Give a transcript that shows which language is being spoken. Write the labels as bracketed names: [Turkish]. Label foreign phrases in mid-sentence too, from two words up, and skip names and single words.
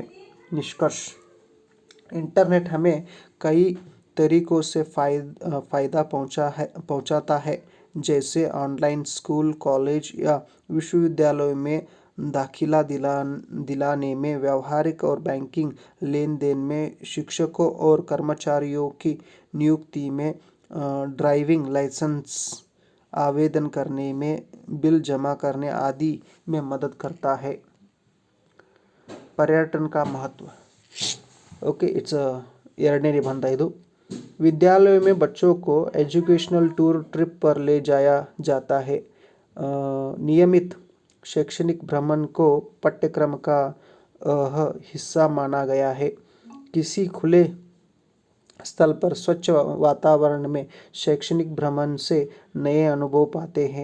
[Hindi] निष्कर्ष, इंटरनेट हमें कई तरीकों से फ़ायदा पहुंचाता है, जैसे ऑनलाइन स्कूल, कॉलेज या विश्वविद्यालयों में दाखिला दिलाने में, व्यावहारिक और बैंकिंग लेन देन में, शिक्षकों और कर्मचारियों की नियुक्ति में, ड्राइविंग लाइसेंस आवेदन करने में, बिल जमा करने आदि में मदद करता है। पर्यटन का महत्व। [English] OK, it's [Kannada] ಎರಡನೇ ನಿಬಂಧ ಇದು। [Hindi] विद्यालयों में बच्चों को [English] educational tour trip [Hindi] पर ले जाया जाता है। नियमित शैक्षणिक भ्रमण को पाठ्यक्रम का हिस्सा माना गया है। किसी खुले स्थल पर स्वच्छ वातावरण में शैक्षणिक भ्रमण से नए अनुभव पाते हैं।